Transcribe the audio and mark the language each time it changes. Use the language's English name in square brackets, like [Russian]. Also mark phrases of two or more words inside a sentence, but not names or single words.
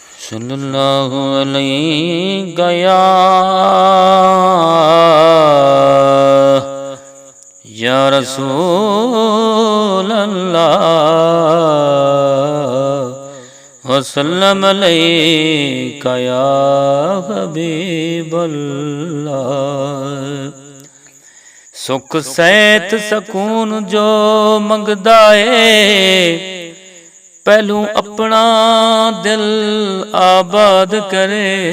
[Arabic] صلى الله عليه گیا يا رسول الله وسلم عليك يا حبيب الله. [Punjabi] سکھ سیت سکون جو منگدا ہے، پہلو اپنا دل آباد کرے.